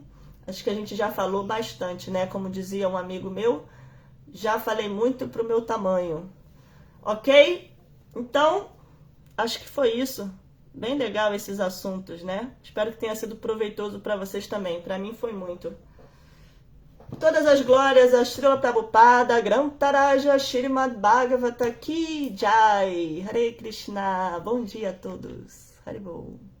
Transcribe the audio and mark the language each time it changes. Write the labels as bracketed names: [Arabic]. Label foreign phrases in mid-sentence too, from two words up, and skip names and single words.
[Portuguese] Acho que a gente já falou bastante, né? Como dizia um amigo meu, já falei muito pro meu tamanho. Ok? Então, acho que foi isso. Bem legal esses assuntos, né? Espero que tenha sido proveitoso para vocês também. Para mim foi muito. Todas as glórias a Srila Prabhupada, Grantaraja, Shrimad Bhagavata [Hindi] Ki Jai. [Portuguese] Hare Krishna. Bom dia a todos. Haribol.